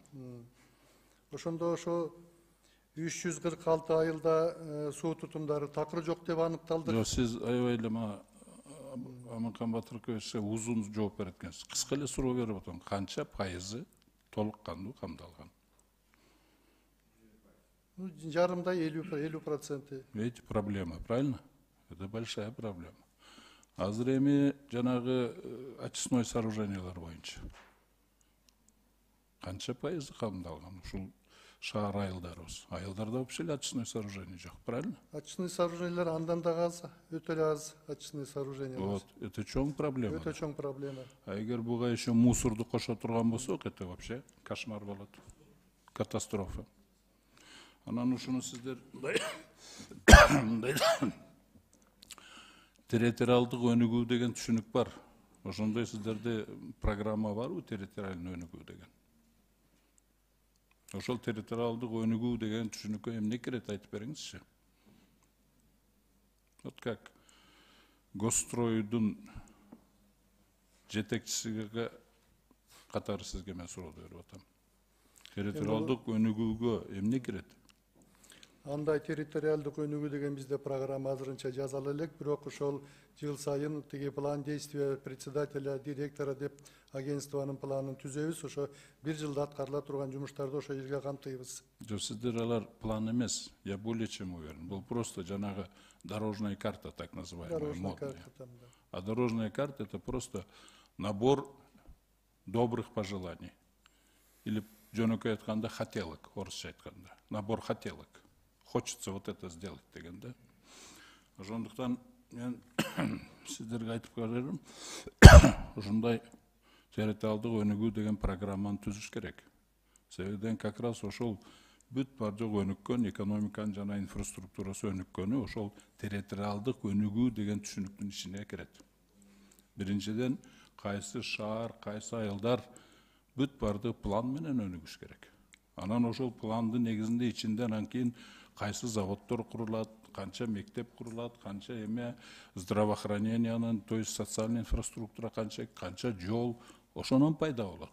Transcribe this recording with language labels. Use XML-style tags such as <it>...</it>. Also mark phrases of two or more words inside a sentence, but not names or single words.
<ky>Ошондо ошо 346 айылда суу тутумдары такыр жок деп аныкталды. Жок, сиз аябай эле мага Амыкан Батырбековичке узун жооп берет экенсиз. Кыска эле суроо берип атам. Канча пайызы толук кандуу камдалган? Жарымдай 50%.</ky> <ru>Видите, проблема, правильно? Это большая проблема.</ru> <ky>Азыр эми жанагы очистной сооружениялар боюнча канча пайызы камдалган? Ушул шаар айылдарыбыз. Айылдарда</ky> <ru>вообще очистной сооружение</ru> <ky>жок, правильно? Очистной сооружениялар андан да аз, өтө эле аз очистной сооружениялар.</ky> <ru>Вот, это</ru> <ky>чоң проблема. Өтө чоң проблема. А эгер буга еще мусорду кошо турган болсок,</ky> <ru>это вообще кошмар болот. Катастрофа.</ru> <ky>Анан ушуну сиздер территориалдык өнүгүү деген түшүнүк бар. Ошондой сиздерде программа барбы, территориальный өнүгүү деген? Ошол территориалдык өнүгүү деген түшүнүккө эмне кирет, айтып бериңизчи.</ky> <ru>Вот как</ru> <ky>Госстройдун жетекчиси катары сизге мен суроону берип атам. Территориалдык өнүгүүгө эмне кирет? Андай территориалдык өнүгүү деген бизде программа азырынча жазалы элек, бирок ошол жыл сайын тиги</ky> <ru>план действия председателя, директора</ru> <ky>деп агентствонун планын түзөбүз. Ошо бир жылда аткарыла турган жумуштарды ошо жерге камтыйбыз. Жок, сиздер алар план эмес,</ky> <ru>я более чем уверен.</ru> <ky>Бул просто жанагы</ky> <ru>дорожная карта, так называемая. Дорожная карта там, да. А дорожная карта — это просто набор добрых пожеланий.</ru> <ky>Или жөнөкөй айтканда хотелок, орусча айтканда.</ky> <ru>Набор хотелок. Хочется вот это сделать</ru> <ky>деген да. Ошондуктан мен сиздерге айтып берем, ушундай территориалдык өнүгүү деген программаны түзүш керек. Себебен</ky> <ru>как раз</ru> <ky>ошол бүт бар жок өнүккөн экономиканын жана инфраструктурасы өнүккөнү ошол территориалдык өнүгүү деген түшүнүктүн ичине кирет. Биринчиден, кайсы шаар, кайсы айылдар бүт барды план менен өнүгүш керек. Анан ошол пландын негизинде ичинде анан кийин кайсы заводдор курулат, канча мектеп курулат, канча эме здравоохранениянын,</ky> <ru>то есть социальный инфраструктура</ru> <ky>канча жол, ошонун пайда болот.</ky>